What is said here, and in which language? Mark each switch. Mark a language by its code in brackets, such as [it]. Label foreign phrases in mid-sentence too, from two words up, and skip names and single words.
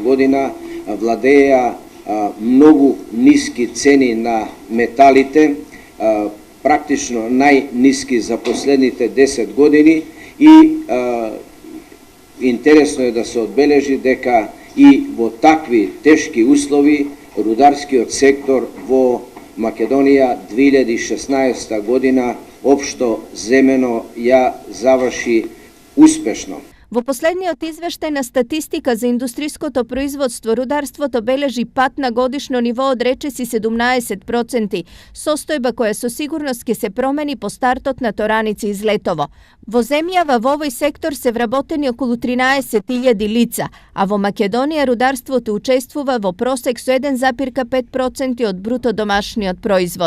[mk] godina vladeja mnogo niski ceni na metalite, praktično najniski za poslednjite 10 godini i interesno je da se odbeleži deka i vo takvi teški uslovi rudarski sektor vo Makedonija 2016. godina opšto zemeno završi uspešno. Во последниот извештајна статистика за индустријското производство рударството бележи пат на годишно ниво од речиси 17%, состојба која со сигурност ќе се промени по стартот на тораници из летово. Во земјава во овој сектор се вработени околу 13.000 лица, а во Македонија рударството учествува во просек со 1,5% од бруто домашниот производ.